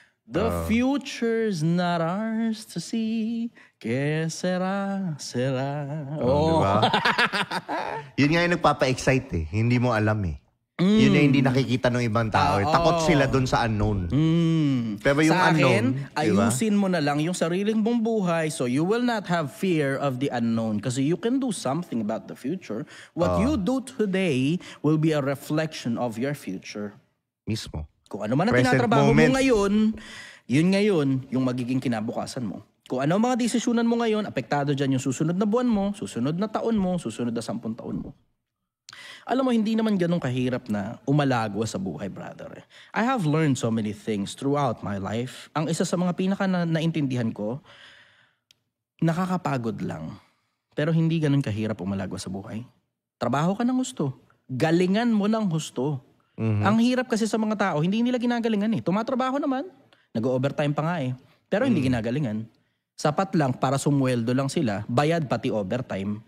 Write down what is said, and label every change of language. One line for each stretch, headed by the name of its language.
English: The future's not ours to see.
Spanish: Que sera.
Filipino: Diba? Yun nga yung nagpapa-excite Hindi mo alam Yun na hindi nakikita ng ibang tao. Takot sila dun sa unknown. Pero yung sa
English: unknown,
Filipino: akin, ayusin mo na lang yung sariling mong buhay
English: so you will not have fear of the unknown kasi you can do something about the future. What you do today will be a reflection of your future.
Filipino: Mismo. Kung ano man ang tinatrabaho mo ngayon, yun ngayon yung magiging kinabukasan mo. Kung ano ang mga desisyonan mo ngayon, apektado dyan yung susunod na buwan mo, susunod na taon mo, susunod na 10 taon mo. Alam mo, hindi naman ganun kahirap na umalagwa sa buhay, brother.
English: I have learned so many things throughout my life.
Filipino: Ang isa sa mga pinaka naintindihan ko, nakakapagod lang. Pero hindi ganun kahirap umalagwa sa buhay. Trabaho ka ng gusto. Galingan mo ng gusto. Ang hirap kasi sa mga tao, hindi nila ginagalingan Tumatrabaho naman. Nag-overtime pa nga Pero hindi ginagalingan. Sapat lang para sumweldo lang sila, bayad pati overtime.